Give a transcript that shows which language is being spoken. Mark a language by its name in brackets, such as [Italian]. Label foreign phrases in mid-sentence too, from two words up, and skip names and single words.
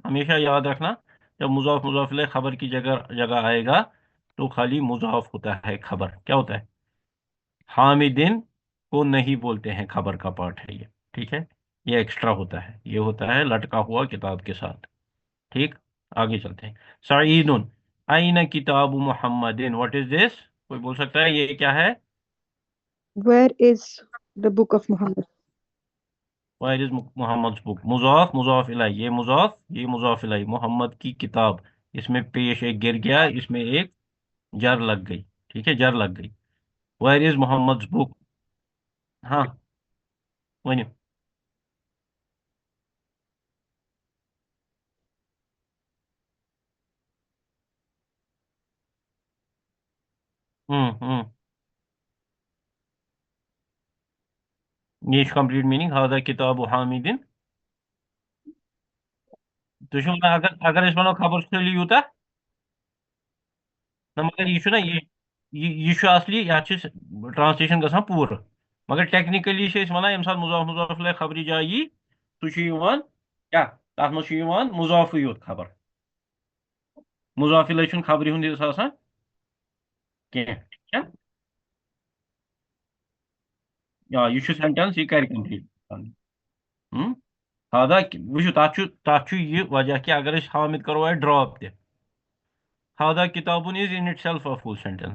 [Hindi] हमेशा याद रखना, जब मुजाफ मुजाफ इलैहि खबर की जगह जगह आएगा तो खाली मुजाफ होता है. खबर क्या होता है? हामिदिन को नहीं बोलते हैं, खबर का पार्ट है ये. ठीक है. ये एक्स्ट्रा होता है, ये होता है लटका हुआ किताब के साथ. ठीक. आगे चलते हैं. [Arabic] سعيدٌ أين كتابُ محمدٍ, [English] What is this? [Hindi] कोई बोल सकता है ये क्या है? [English] Where is the book of Muhammad? Where is Mohammad book. [Hindi] मुजाफ मुजाफ इलैहि, ये मुजाफ, ये मुजाफ इलैहि. मोहम्मद की किताब, इसमें पेश एक गिर गया, इसमें एक जर लग गई. ठीक है, जर लग गई. [English] Where is Mohammad book. [Hindi] हाँ, वही. हम्म. ये [English] complete meaning [Arabic] هذا كتاب حامدٍ. [Kashmiri] तो शो अगर अगर इस वनो खबर सुली यूता ना, मगर ये शो असली या ट्रांसलेशन गसान पूर. मगर टेक्निकली से वनान यम सात मुजाफ मुजाफ इलैहि खबरी जाई सु क्या तथ मज मुजाफ योत खबर. मुजाफ इलैहि छुन खबरी हुंद हिस्सा आसान कह. क्या या ये सेंटेंस ये कर कंप्लीट. हादा वो तथ ये वजह कि अगर हामिद करो ड्रॉप [Arabic] هذا كتابٌ [English] is in itself a full sentence.